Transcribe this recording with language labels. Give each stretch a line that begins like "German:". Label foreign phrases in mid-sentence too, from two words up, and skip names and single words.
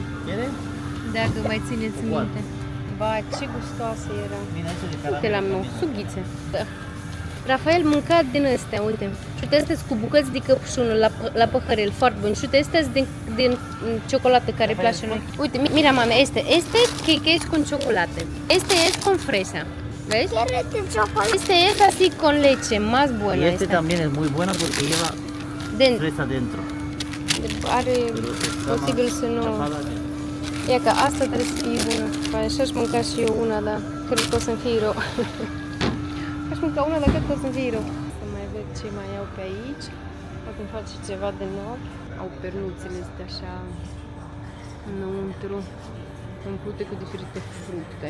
Romanian: Dacă mai țineți minte. Ba, ce gustoase erau. Uite la meu, sughițe. Da. Rafael mânca din astea, uite. Și uite, astea cu bucăți de căpșună la păhărel, foarte bun. Și uite, astea din ciocolată care îi place noi. Uite,
Spanish: mira mame, este que es con chocolate. Este es con fresa. ¿Ves? Este es así con leche, más buena. Este también es muy buena porque lleva fresa dentro.
Romanian: Are posibil să nu... Ia că asta trebuie să fie bună. Așa-și mânca și eu una, dar cred că o să-mi fie rău. Aș mânca una, dar cred că o să-mi fie rău. Să mai văd ce mai iau pe aici. Poate îmi face ceva de nou. Au pernuțele astea așa înăuntru, umplute cu diferite fructe.